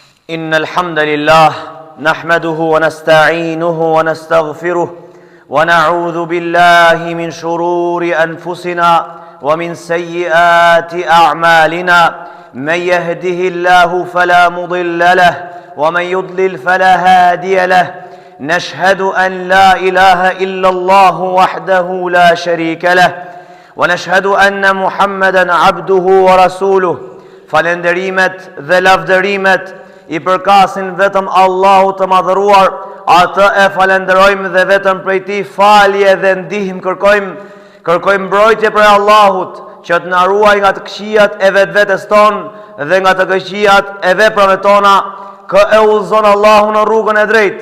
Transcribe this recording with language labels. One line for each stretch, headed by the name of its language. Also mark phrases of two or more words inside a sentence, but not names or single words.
Arabic: إن الحمد لله نحمده ونستعينه ونستغفره ونعوذ بالله من شرور أنفسنا ومن سيئات أعمالنا من يهده الله فلا مضل له ومن يضلل فلا هادي له نشهد أن لا إله إلا الله وحده لا شريك له ونشهد أن محمدا عبده ورسوله
Albanian: falenderimet dhe lavdërimet I përkasin vetëm Allahu të madhëruar, atë e falenderojmë dhe vetëm prej Tij falje dhe ndihmë kërkojmë mbrojtje prej Allahut, që të na ruaj nga të këqijat e vetvetes tonë dhe nga të këqijat e veprave tona, kë e udhëzon Allahu në rrugën e drejtë.